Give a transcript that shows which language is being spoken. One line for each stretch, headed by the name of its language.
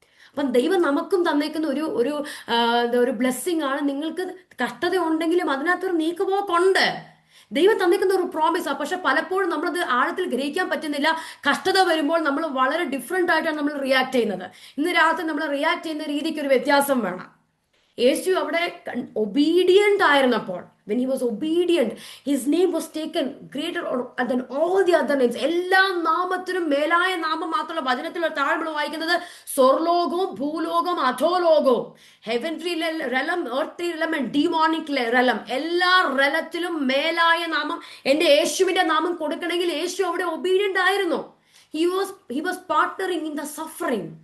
Malayalam: അപ്പം ദൈവം നമുക്കും തന്നേക്കുന്ന ഒരു ബ്ലെസ്സിങ് ആണ്. നിങ്ങൾക്ക് കഷ്ടത ഉണ്ടെങ്കിലും അതിനകത്തൊരു നീക്കുപോക്കുണ്ട്. ദൈവം തന്നിക്കുന്ന ഒരു പ്രോമിസാണ്. പക്ഷെ പലപ്പോഴും നമ്മളത് ആഴത്തിൽ ഗ്രഹിക്കാൻ പറ്റുന്നില്ല. കഷ്ടത വരുമ്പോൾ നമ്മൾ വളരെ ഡിഫറെന്റ് ആയിട്ടാണ് നമ്മൾ റിയാക്ട് ചെയ്യുന്നത്. ഇന്ന് രാത്രി നമ്മൾ റിയാക്ട് ചെയ്യുന്ന രീതിക്ക് ഒരു വ്യത്യാസം വേണം. യേശു അവിടെ ഒബീഡിയന്റ് ആയിരുന്നപ്പോൾ,
English: when he was obedient, his name was taken greater than all the other names.
Malayalam: എല്ലാ നാമത്തിനും മേലായ നാമം മാത്രമല്ല. വചനത്തിൽ താഴ്മ വായിക്കുന്നത് സ്വർലോകവും ഭൂലോകവും അധോലോകവും,
English: heavenly realm, earthly realm and demonic realm,
Malayalam: എല്ലാ റെലത്തിലും മേലായ നാമം എന്റെ യേശുവിന്റെ നാമം കൊടുക്കണമെങ്കിൽ യേശു അവിടെ ഒബീഡിയന്റ് ആയിരുന്നു.
English: He was partnering in the suffering.